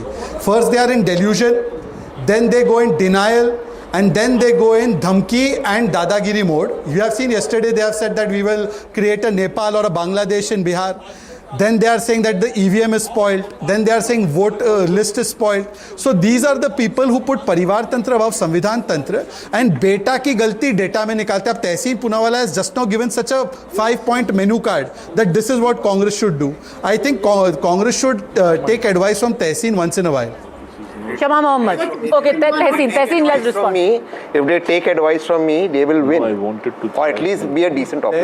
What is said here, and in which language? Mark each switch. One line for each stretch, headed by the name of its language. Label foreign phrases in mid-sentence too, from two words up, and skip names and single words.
English: First, they are in delusion, then they go in denial, and then they go in dhamki and dadagiri mode. You have seen yesterday they have said that we will create a Nepal or a Bangladesh in Bihar. Then they are saying that the EVM is spoiled. Then they are saying vote list is spoiled. So these are the people who put Parivar Tantra above Samvidhan Tantra, and
Hindi: beta ki galti data mein nikalte.
English: Ab Tehseen Poonawala has just now given such a 5-point menu card that this is what Congress should do. I think Congress should take advice from Tehseen once in a while. Shama Mohammed. Okay, Tehseen, let's respond. If they take advice from me, they will win. I wanted to, or at least be a decent opposition.